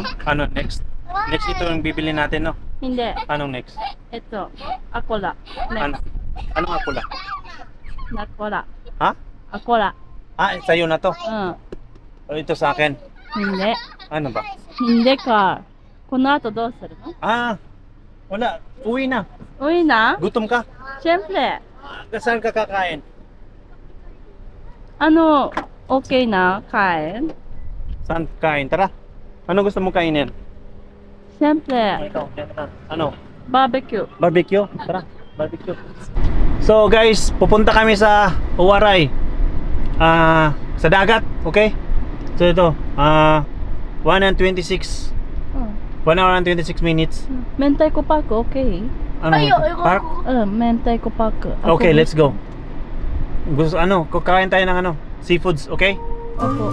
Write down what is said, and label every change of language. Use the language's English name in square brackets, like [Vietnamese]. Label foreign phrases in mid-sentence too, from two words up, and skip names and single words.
[Filipino] Ano next? Next ito yung bibili natin, no? Hindi. Anong next? Ito. Akola. Ano? Next. Anong akula? Nakola. Ha? Akola. Sa'yo na to. O ito sa akin. Hindi. Ano ba? Hindi ka. [Japanese] この後どうするの? [Filipino] Wala. Uwi na. Uwi na? Gutom ka? Siyempre. Saan ka kakain? Ano, okay na? Kain? Saan kain? Tara. Ano gusto mo kainin? Siyempre. Ano? Barbecue. Barbecue? Tara, barbecue. So guys, pupunta kami sa Uwaray. Sa dagat, okay? So ito, 1 and 26. [English] 1 hour and 26 minutes. [Japanese] 明太子パーク okay? [Filipino] Ano? Park? [Japanese] 明太子パーク [English] Okay, let's go. [Filipino] Gusto kakain tayo ng seafoods, okay? Opo.